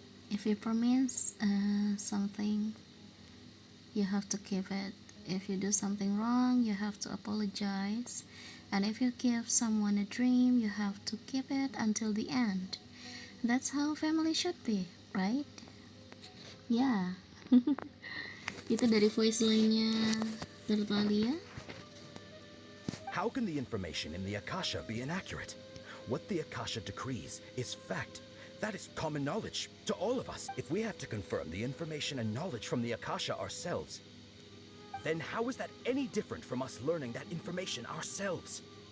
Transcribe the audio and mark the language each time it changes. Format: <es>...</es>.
<en>If you promise something, you have to keep it. If you do something wrong, you have to apologize. And if you give someone a dream, you have to keep it until the end. That's how family should be, right?</en> <id>Ya. Itu dari voice line-nya Tertalia.</id> <en>How can the information in the Akasha be inaccurate? What the Akasha decrees is fact. That is common knowledge to all of us. If we have to confirm the information and knowledge from the Akasha ourselves, then how is that any different from us learning that information ourselves?</en>